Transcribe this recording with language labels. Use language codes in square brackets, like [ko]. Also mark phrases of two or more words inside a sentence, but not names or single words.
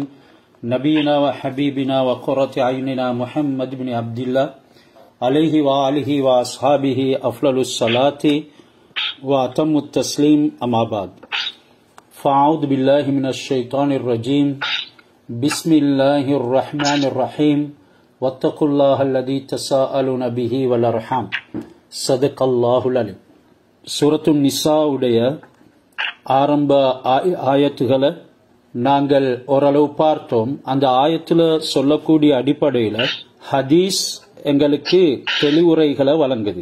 [ar] نبينا وحبيبنا وقرة أعيننا محمد بن عبد الله. عليه وعلى آله وأصحابه أفضل الصلاة وأتم التسليم أما بعد. فأعوذ بالله من الشيطان الرجيم. بسم الله الرحمن الرحيم. واتقوا الله الذي تساءلون به والأرحام. صدق الله العظيم. [ta] சூரத்துன் நிசாவுடைய ஆரம்ப ஆயத்துகளை நாங்கள் ஓரளவு பார்த்தோம். அந்த ஆயத்துல சொல்லக்கூடிய அடிப்படையில் ஹதீஸ் எங்களுக்கு தெளிவுரைகளை வழங்குது.